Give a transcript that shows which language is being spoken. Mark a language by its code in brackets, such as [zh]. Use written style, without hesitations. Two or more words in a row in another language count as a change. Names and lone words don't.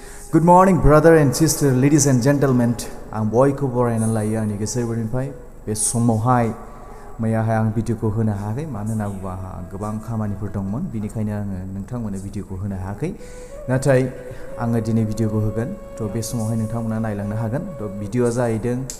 [en] Good morning, brother and sister, ladies and gentlemen. [brx] आं बयखौ बरायना लायो आंनि गोसो गोरबोनिफ्राय बे समावहाय मैयाहाय आं भिडिअखौ होनो हायाखै मानो होनना बुङोबा आंहा गोबां खामानिफोर दंमोन बेनिखायनो आङो नोंथांमोननो भिडिअखौ होनो हायाखै नाथाय आङो दिनै भिडिअखौ होगोन थ' बे समावहाय नोंथांमोना नायलांनो हागोन थ' भिडिअआ जाहैदों